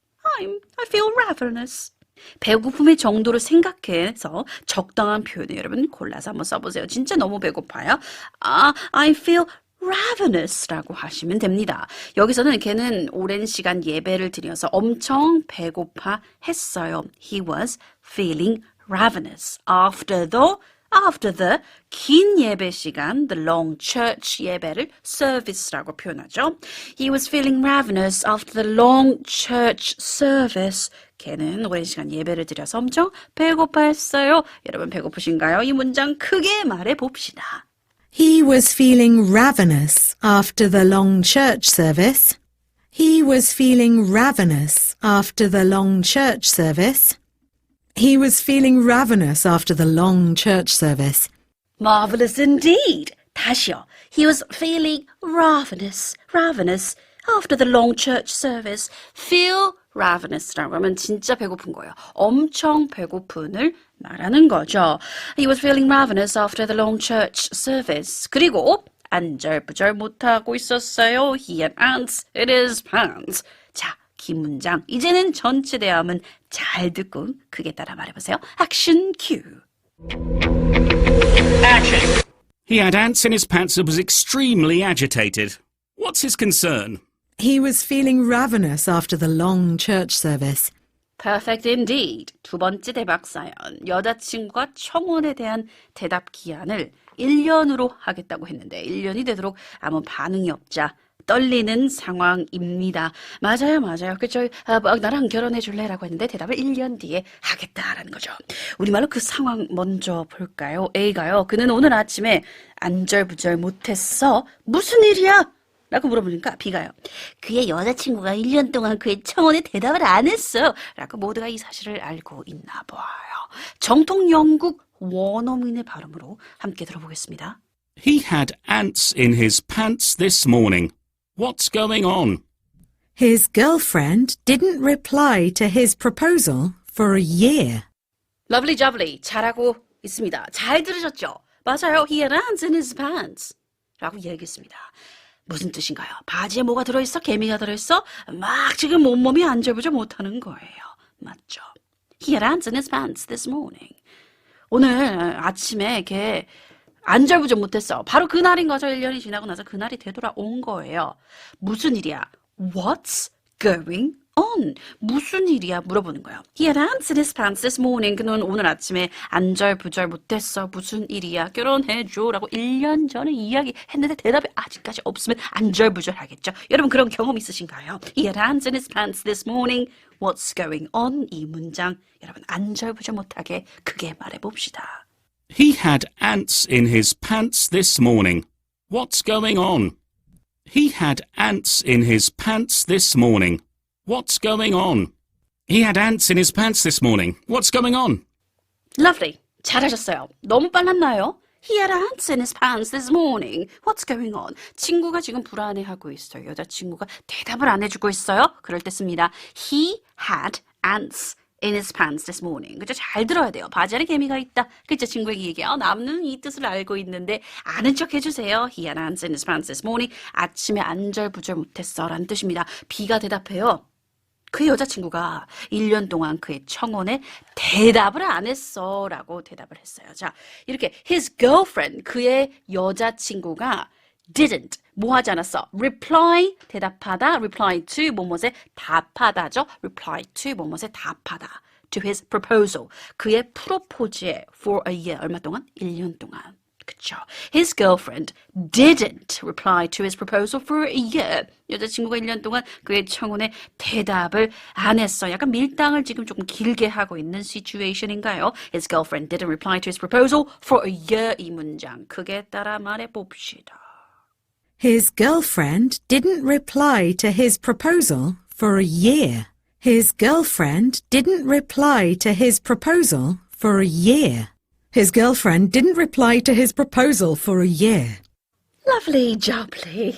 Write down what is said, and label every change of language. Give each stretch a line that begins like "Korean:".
English: I feel ravenous.
Korean: 배고픔의 정도를 생각해서 적당한 표현을 여러분 골라서 한번 써보세요. 진짜 너무 배고파요.
English: I feel ravenous
Korean: 라고 하시면 됩니다. 여기서는 걔는 오랜 시간 예배를 드려서 엄청 배고파 했어요.
English: He was feeling ravenous after the
Korean: 긴 예배 시간,
English: the long church
Korean: 예배를
English: service라고 표현하죠. He was feeling ravenous after the long church service.
Korean: 걔는 오랜 시간 예배를 드려서 엄청 배고파했어요. 여러분 배고프신가요? 이 문장 크게 말해 봅시다.
English: He was feeling ravenous after the long church service. He was feeling ravenous after the long church service. He was feeling ravenous after the long church service. Marvelous indeed.
Korean: 다시요.
English: He was feeling ravenous after the long church service. Feel ravenous
Korean: 라고 하면 진짜 배고픈 거예요. 엄청 배고픈을 말하는 거죠.
English: He was feeling ravenous after the long church service.
Korean: 그리고 안절부절 못하고 있었어요.
English: He had ants in his pants.
Korean: 자, 긴 문장. 이제는 전체 대화음은 잘 듣고 크게 따라 말해보세요.
English: Action cue. Action. He had ants in his pants and was extremely agitated. What's his concern? He was feeling ravenous after the long church service. Perfect indeed.
Korean: 2번째 대박 사연. 여자친구가 청혼에 대한 대답 기한을 1년으로 하겠다고 했는데 1년이 되도록 아무 반응이 없자 떨리는 상황입니다. 맞아요. 그쵸? 나랑 결혼해 줄래라고 했는데 대답을 1년 뒤에 하겠다라는 거죠. 우리말로 그 상황 먼저 볼까요? A가요. 그는 오늘 아침에 안절부절 못했어. 무슨 일이야? 라고 물어보니까 B가요. 그의 여자친구가 1년 동안 그의 청혼에 대답을 안 했어. 라고 모두가 이 사실을 알고 있나 봐요. 정통 영국 원어민의 발음으로 함께 들어보겠습니다.
English: He had ants in his pants this morning. What's going on? His girlfriend didn't reply to his proposal for a year. Lovely jubbly.
Korean: 잘하고 있습니다. 잘 들으셨죠? 맞아요.
English: He had ants in his pants.
Korean: 라고 얘기했습니다. 무슨 뜻인가요? 바지에 뭐가 들어있어? 개미가 들어있어? 막 지금 온몸이 안절부절 못하는 거예요. 맞죠?
English: He had ants in his pants this morning.
Korean: 오늘 아침에 걔 안절부절 못했어. 바로 그날인 거죠. 1년이 지나고 나서 그날이 되돌아온 거예요. 무슨 일이야?
English: What's going on?
Korean: 무슨 일이야? 물어보는 거예요.
English: He had ants in his pants this morning.
Korean: 그는 오늘 아침에 안절부절 못했어. 무슨 일이야? 결혼해줘. 라고 1년 전에 이야기했는데 대답이 아직까지 없으면 안절부절 하겠죠. 여러분 그런 경험 있으신가요?
English: He had ants in his pants this morning. What's going on?
Korean: 이 문장 여러분 안절부절 못하게 크게 말해봅시다.
English: He had ants in his pants this morning. What's going on? He had ants in his pants this morning. What's going on? He had ants in his pants this morning. What's going on? Lovely.
Korean: 잘하셨어요. 너무 빨랐나요?
English: He had ants in his pants this morning. What's going on?
Korean: 친구가 지금 불안해하고 있어요. 여자친구가 대답을 안 해주고 있어요. 그럴 때 씁니다.
English: He had ants in his pants this morning.
Korean: 그죠? 잘 들어야 돼요. 바지 안에 개미가 있다. 그죠? 친구에게 얘기해요. 남는 이 뜻을 알고 있는데 아는 척 해주세요. He had ants in his pants this morning. 아침에 안절부절 못했어 라는 뜻입니다. B가 대답해요. 그 여자친구가 1년 동안 그의 청혼에 대답을 안 했어 라고 대답을 했어요. 자, 이렇게
English: his girlfriend,
Korean: 그의 여자친구가 didn't, 뭐 하지 않았어? reply, 대답하다,
English: reply to,
Korean: 뭐뭐에 답하다죠.
English: reply to,
Korean: 뭐뭐에 답하다.
English: to his proposal,
Korean: 그의 프로포즈에
English: for a year,
Korean: 얼마 동안? 1년 동안. 그쵸.
English: His girlfriend didn't reply to his proposal for a year.
Korean: 여자친구가 1년 동안 그의 청혼에 대답을 안 했어. 약간 밀당을 지금 조금 길게 하고 있는 situation인가요?
English: His girlfriend didn't reply to his proposal for a year.
Korean: 이 문장 크게 따라 말해봅시다.
English: His girlfriend didn't reply to his proposal for a year. His girlfriend didn't reply to his proposal for a year. His girlfriend didn't reply to his proposal for a year. Lovely jubbly.